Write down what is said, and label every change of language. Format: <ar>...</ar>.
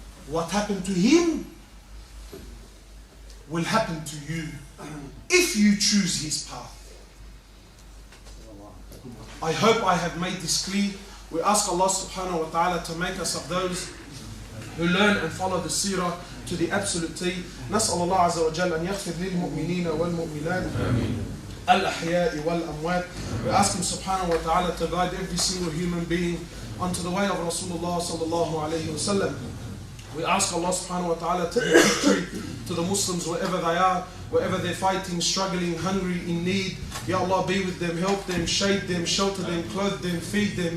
<en>what happened to him will happen to you if you choose his path. I hope I have made this clear. We ask Allah subhanahu wa ta'ala to make us of those who learn and follow the seerah to the absolute T.</en> <ar>نسأل الله عز وجل أن يغفر للمؤمنين والمؤمنات الأحياء والأموات.</ar> <en>We ask him subhanahu wa ta'ala to guide every single human being onto the way of Rasulullah sallallahu alayhi wa sallam. We ask Allah subhanahu wa ta'ala to give victory to the Muslims wherever they are, wherever they're fighting, struggling, hungry, in need. Ya Allah, be with them, help them, shade them, shelter them, clothe them, feed them.</en>